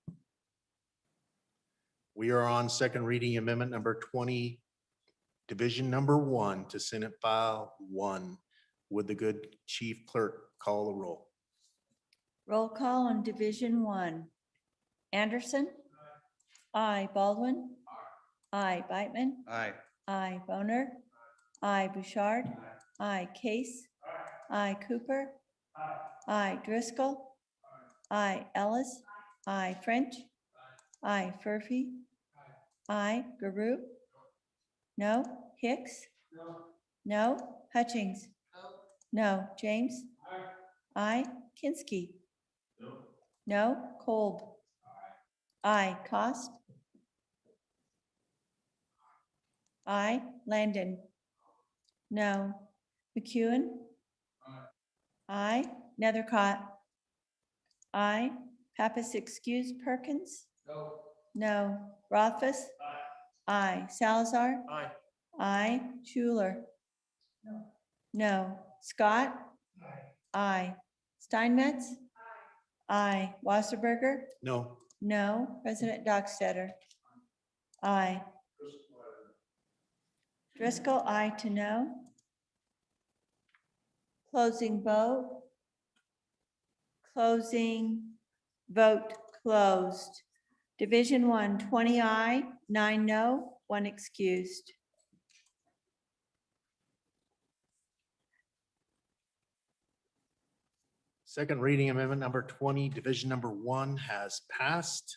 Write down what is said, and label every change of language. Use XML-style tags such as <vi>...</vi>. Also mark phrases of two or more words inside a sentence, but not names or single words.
<en>We are on second reading amendment number 20, division number 1 to Senate File 1. Would the good chief clerk call the roll? Roll call on Division 1. Anderson? Aye. Baldwin? Aye. Beitman? Aye. Aye. Boner? Aye. Bouchard? Aye. Case? Aye. Cooper? Aye. Driscoll? Aye. Ellis? Aye. French? Aye. Furphy? Aye. Garou? No. Hicks? No. Hutchings? No. James? Aye. Kinsky? No. Kolb? Aye. Cost? Aye. Landon? No. McEwen? Aye. Nethercott? Aye. Pappas excuse Perkins? No. Rothfuss? Aye. Salazar? Aye. Aye. Schuler? No. Scott? Aye. Steinmetz? Aye. Wasserberger? No. No. President Dockstetter? Aye. Driscoll, aye to no. Closing vote. Closing vote closed. Division 1, 20 aye, 9 no, 1 excused. Second reading amendment number 20, division number 1 has passed.</en>